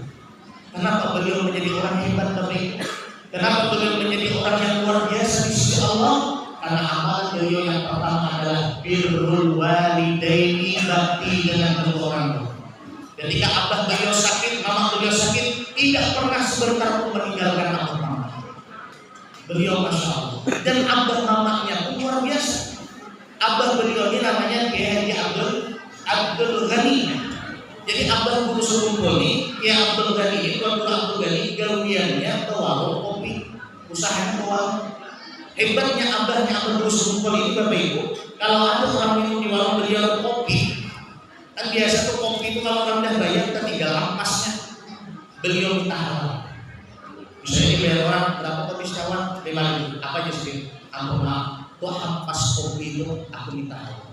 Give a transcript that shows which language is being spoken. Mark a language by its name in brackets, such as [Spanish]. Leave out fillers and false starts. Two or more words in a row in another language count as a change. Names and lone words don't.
[Indonesian] Kenapa beliau menjadi orang hebat tapi? Kenapa beliau menjadi orang yang luar biasa di sisi Allah? Karena amalan beliau yang pertama adalah [Arabic] بر الوالدين, [Indonesian] bakti dengan kedua orang tua. Ketika abah beliau sakit, mama beliau sakit, tidak pernah sebentar pun meninggalkan abah mama. Beliau [Arabic] ما شاء الله. [Indonesian] Dan abah mamanya pun luar biasa. Abah beliau ini namanya Kiai Abdul Ghani. Jadi Abah Guru Surumpul ini, ya Abdul Ghani ini, Tuan Guru Abdul Ghani, gawiannya ke warung kopi, usahanya ke warung. Hebatnya Abahnya Abah Guru Surumpul ini Bapak Ibu, kalau ada orang minum di warung beliau kopi, kan biasa tuh kopi itu kalau orang udah bayar kita tinggal ampasnya. Beliau minta halal. Misalnya dibayar orang berapa kopi sekawan? 5.000. Apa aja sih? Ampun maaf, tuh ampas kopi itu aku minta halal.